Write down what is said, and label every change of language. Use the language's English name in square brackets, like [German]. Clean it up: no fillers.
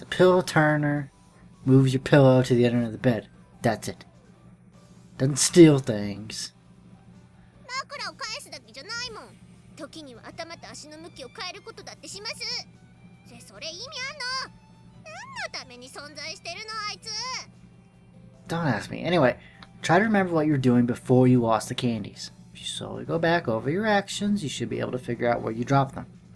[English] A pillow turner moves your pillow to the other end of the bed. That's it. Doesn't steal things. [Japanese] 枕を返すだけじゃないもん。時には頭と足の向きを変えることだってします。それ意味あんの？何のために存在してるのあいつ。 [English] Don't ask me. Anyway, try to remember what you were doing before you lost the candies. If you slowly go back over your actions, you should be able to figure out where you dropped them.